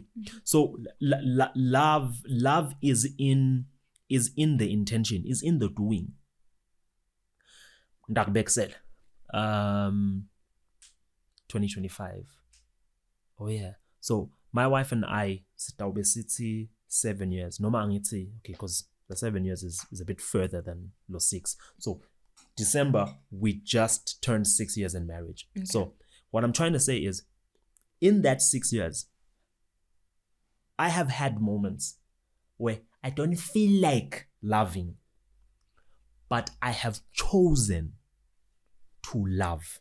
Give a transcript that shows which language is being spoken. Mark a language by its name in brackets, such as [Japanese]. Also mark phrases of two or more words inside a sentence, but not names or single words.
[English] So love is in the intention, is in the doing. Ndakbexel. 2025. Oh yeah. So my wife and I [Swati] sitawube sithi [English] 7 years. [Swati] Noma angithi, [English] okay, because the 7 years is a bit further than the 6. So December, we just turned 6 years in marriage. Okay. So what I'm trying to say is, in that 6 years, I have had moments where I don't feel like loving, but I have chosen to love.